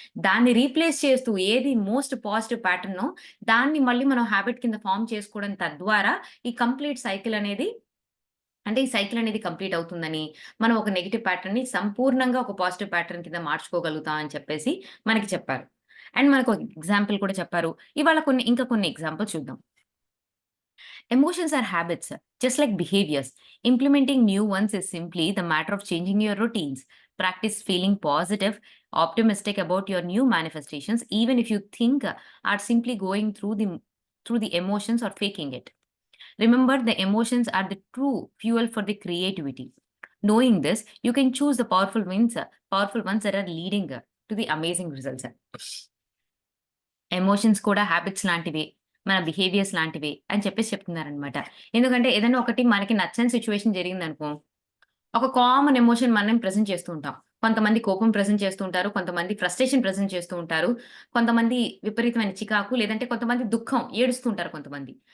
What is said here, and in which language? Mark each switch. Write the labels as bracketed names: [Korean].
[Telugu] దాన్ని రీప్లేస్ చేస్తూ ఏది మోస్ట్ పాజిటివ్ ప్యాటర్నో దాన్ని మళ్ళీ మనం హాబిట్ కింద ఫార్మ్ చేసుకోవడం తద్వారా ఈ కంప్లీట్ సైకిల్ అనేది అంటే ఈ సైకిల్ అనేది కంప్లీట్ అవుతుందని, మనం ఒక నెగెటివ్ ప్యాటర్న్‌ని సంపూర్ణంగా ఒక పాజిటివ్ ప్యాటర్న్ కింద మార్చుకోగలుగుతాం అని చెప్పేసి మనకి చెప్పారు. అండ్ మనకొక ఎగ్జాంపుల్ కూడా చెప్పారు. ఇవాళ ఇంకా కొన్ని ఎగ్జాంపుల్స్ చూద్దాం. [English] Emotions are habits, just like behaviors. Implementing new ones is simply the matter of changing your routines. Practice feeling positive, optimistic about your new manifestations, even if you think are simply going through the emotions or faking it. Remember, the emotions are the true fuel for the creativity. Knowing this, you can choose the powerful ones that are leading to the amazing results. [Telugu] Emotions కూడా habits లాంటివే. మన behaviours లాంటివే అని చెప్పేసి చెప్తున్నారనమాట. ఎందుకంటే ఏదైనా ఒకటి మనకి నచ్చని సిట్యుయేషన్ జరిగిందనుకో, ఒక కామన్ ఎమోషన్ మనం ప్రెజెంట్ చేస్తూ ఉంటాం. కొంతమంది కోపం ప్రెజెంట్ చేస్తూ ఉంటారు. కొంతమంది ఫ్రస్ట్రేషన్ ప్రెజెంట్ చేస్తూ ఉంటారు. కొంతమంది విపరీతమైన చికాకు లేదంటే కొంతమంది దుఃఖం ఏడుస్తూ ఉంటారు కొంతమంది.